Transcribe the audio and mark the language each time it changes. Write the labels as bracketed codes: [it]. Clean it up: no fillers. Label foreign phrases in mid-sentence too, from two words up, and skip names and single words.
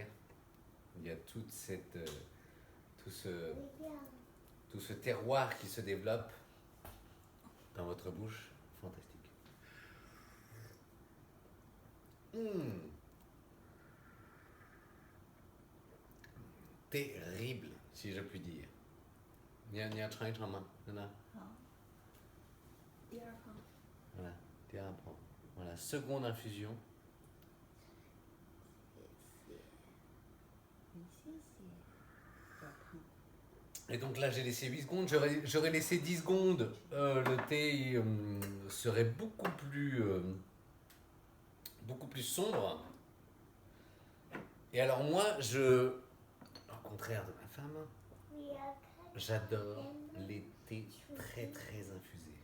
[fr] Il y a toute cette, tout ce terroir qui se développe dans votre bouche. Fantastique. Terrible, si je puis dire. [zh] 你要尝一尝吗？真的。好，第二泡。 [fr] Voilà, terre voilà, seconde infusion. [zh] 谢谢，有点烫。 [fr] Et donc là, j'ai laissé 8 secondes. J'aurais laissé 10 secondes. Le thé serait beaucoup plus sombre. Et alors moi, au contraire de ma femme, j'adore les thés très très infusés.